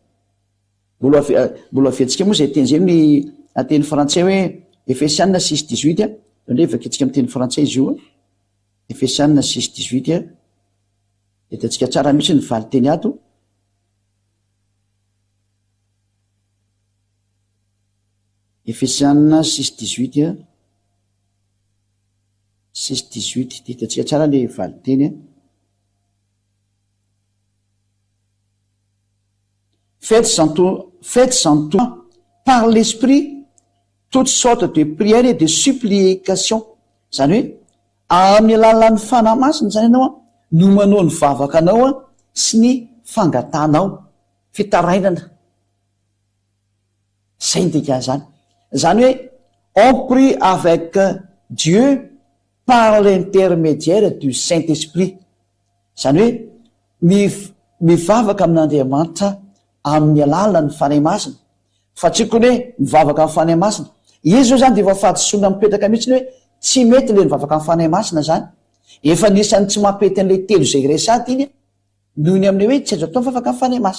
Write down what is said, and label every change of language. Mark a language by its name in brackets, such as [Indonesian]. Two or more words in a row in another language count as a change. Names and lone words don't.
[Malagasy] mbola afiatsika moa zay teny zay ny ateny frantsay hoe Efesianina 6:18 ndre vakitsika amin'ny teny frantsay izy io Efesianina 6:18 hitantsika tsara mihitsy ny vali teny ato Efesiana 6:18 6:18 ditatsika tsara le valiteny [French] faites en tout par l'esprit toutes sortes de prières et de supplications. [Malagasy] Zany hoe amin'ny alalan'ny fanahy masina zany ianao no manao ny vavaka anao sy ny fangatanao fitarainana. Zay ndika zany. Zany hoe [French] on prie avec Dieu par l'intermédiaire du Saint-Esprit. [Malagasy] Zany hoe mivavaka amin'Andriamanitra amin'ny alalan'ny fanahy masina. Fa tsy kony hoe mivavaka amin'ny fanahy masina. Izy zao zany de efa fahadisoana mipetraka mihitsiny hoe tsy mety le mivavaka amin'ny fanahy masina zany. Efa nisany tsy mampety an'le telo zay resady iny noho ny amin'ny hoe tsy azo atao mivavaka amin'ny fanahy masina.